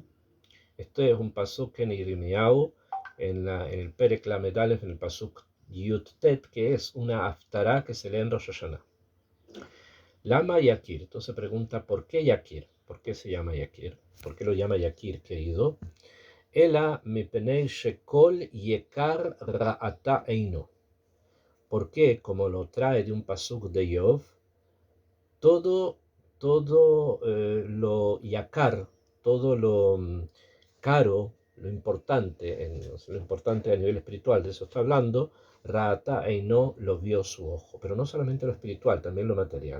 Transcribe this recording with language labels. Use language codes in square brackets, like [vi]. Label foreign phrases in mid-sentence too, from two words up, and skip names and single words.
[es] Este es un pasuk en Yirmiyahu, en el [he] פרק למד אלף, [es] en el [he] פסוק יוד טית, [es] que es una haftará que se lee en Rosh Hashanah. [he] למה יקיר, [es] entonces pregunta, ¿por qué Yakir? ¿Por qué se llama Yakir? ¿Por qué lo llama Yakir, querido? [he] אלא מפני שכל יקר ראתה עינו. [es] ¿Por qué? Como lo trae de un pasuk de Yov, todo lo yakar, todo lo caro, lo importante a nivel espiritual, de eso está hablando, [he] ראתה עינו [es] lo vio su ojo, pero no solamente lo espiritual, también lo material.